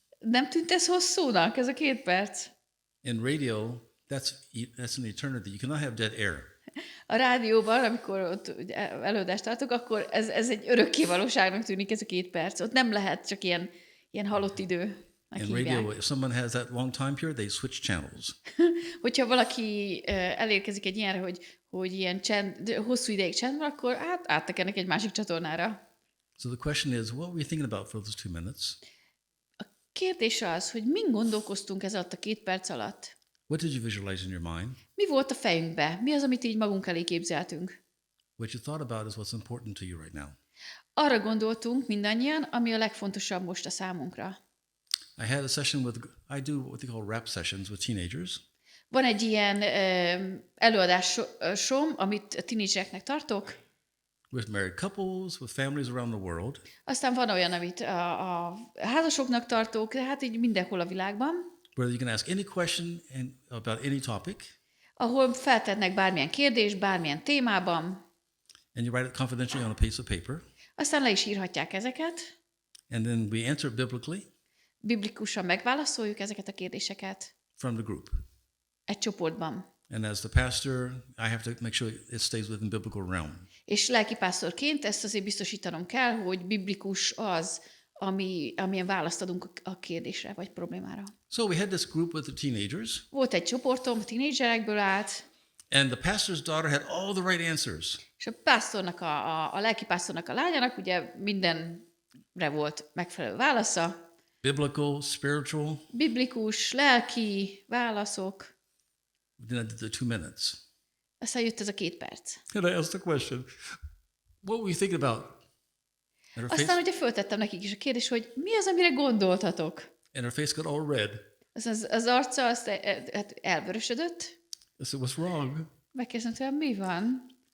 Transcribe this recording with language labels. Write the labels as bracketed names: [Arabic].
[Hungarian] Nem tűnt ez hosszúnak, ez a 2 perc? [English] In radio, that's an eternity. You cannot have dead air. [Hungarian] A rádióban, amikor ott ugye előadást tartok, akkor ez egy örökkévalóságnak tűnik ez a 2 perc. Ott nem lehet csak ilyen halott idő. [English] In radio, if someone has that long time period, they switch channels. [Hungarian] Hogyha valaki elérkezik egy ilyenre, hogy ilyen hosszú ideig csend van, akkor áttekernek egy másik csatornára. [English] So the question is, what were you thinking about for those 2 minutes? [Hungarian] Kérdés az, hogy min gondolkoztunk ez alatt a 2 perc alatt? [English] What did you visualize in your mind? [Hungarian] Mi volt a fejünkbe? Mi az, amit így magunk elé képzeltünk? [English] What you thought about is what's important to you right now. [Hungarian] Arra gondoltunk mindannyian, ami a legfontosabb most a számunkra. [English] I had a session I do what they call rap sessions with teenagers. [Hungarian] Van egy ilyen előadásom, amit a tínédzsereknek tartok, [English] With married couples, with families around the world. [Hungarian] aztán van olyan, amit a házasoknak tartok, de hát így mindenhol a világban, [English] Where you can ask any question about any topic, [Hungarian] ahol feltetnek bármilyen kérdést, bármilyen témában, [English] and you write it confidentially on a piece of paper, [Hungarian] aztán le is írhatják ezeket, [English] and then we answer it biblically [Hungarian] biblikusan megválaszoljuk ezeket a kérdéseket [English] from the group. [Hungarian] egy csoportban. [English] And as the pastor, I have to make sure it stays within biblical realm. [Hungarian] És lelkipásztorként ezt azért biztosítanom kell, hogy biblikus az, amilyen választ adunk a kérdésre vagy problémára. [English] So we had this group with the teenagers, [Hungarian] Volt egy csoportom, a tínédzserekből állt, [English] and the pastor's daughter had all the right answers. [Hungarian] és a pásztornak, a lelkipásztornak a lányának ugye mindenre volt megfelelő válasza. [English] Biblical, spiritual. [Hungarian] Biblikus, lelki válaszok. [English] Then I did the 2 minutes. [Hungarian] Aztán jött ez a 2 perc. [English] And I asked the question, what were you thinking about? And her [Hungarian] Aztán [English] face, [Hungarian] ugye föltettem nekik is a kérdést, hogy mi az, amire gondoltatok? [English] and her face got all red. [Hungarian] Az arca azt elvörösödött. [English] I said, what's wrong? [Hungarian] Megkérdeztem tőlem, mi van?